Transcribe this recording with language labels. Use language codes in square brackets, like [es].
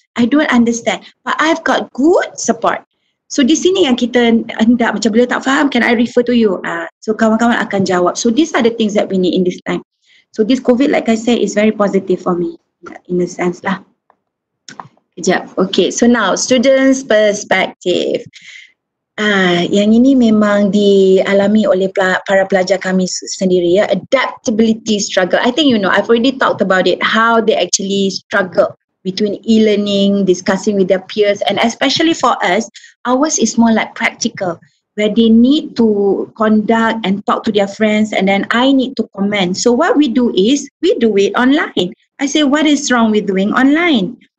[en] I don't understand, but I've got good support. So [ms] di sini yang kita hendak, macam bila tak faham, [en] can I refer to you? So [ms] kawan-kawan akan jawab. [en] So these are the things that we need in this time. So this COVID, like I said, is very positive for me in a sense lah. [ms] Kejap. [en] Okay, so now students' perspective. [ms] Yang ini memang dialami oleh para pelajar kami sendiri ya. [en] Adaptability struggle. I think I've already talked about it. How they actually struggle between e-learning, discussing with their peers, and especially for us, ours is more like practical, where they need to conduct and talk to their friends, and then I need to comment. So what we do is we do it online. I say, what is wrong with doing online?